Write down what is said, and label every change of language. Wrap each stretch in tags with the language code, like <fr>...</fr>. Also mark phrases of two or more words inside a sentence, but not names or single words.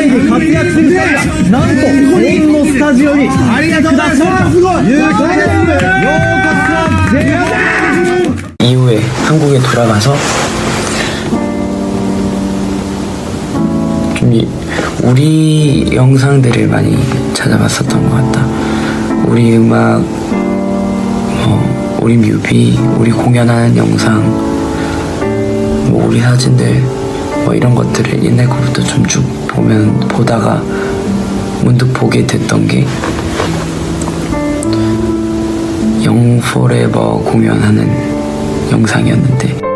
<ja>活躍する2人がなんとこのスタジオにありがとうございます。すごい。ようこそ</ja> <ko>이후에 한국에 돌아가서 좀 우리 영상들을 많이 찾아봤었던 것 같다. 우리 음악, 우리 뮤비, 우리 공연하는 영상, 뭐 우리 사진들, 뭐 이런 것들을 옛날 거부터 좀 쭉 보다가 문득 보게 됐던 게 영포레버 공연하는 영상이었는데,</ko>